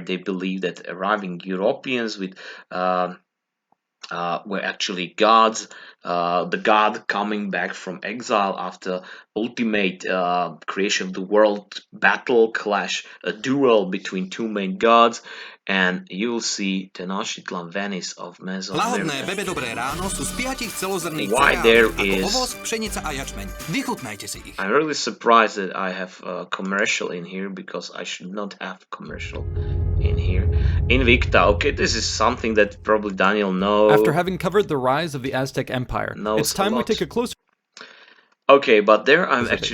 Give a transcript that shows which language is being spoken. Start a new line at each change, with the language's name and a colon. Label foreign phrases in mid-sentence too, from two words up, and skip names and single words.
English: They believed that arriving Europeans with were actually gods. The god coming back from exile after ultimate creation of the world battle clash, a duel between two main gods, and you'll see Tenochtitlan Venice of
Slovak: Lahodné,
English: Mesoamerica.
Slovak: bebe dobré ráno sú z 5 celozrnných
English: Why
Slovak: cereálí
English: there
Slovak: ako
English: is
Slovak: ovoz, pšenica a jačmeň. Vychutnajte si ich.
English: I'm really surprised that I have a commercial in here because I should not have commercial in here. Invicta, okay, this is something that probably Daniel knows. After having covered the rise of the Aztec Empire, it's time we take a closer Okay, but there are specifics.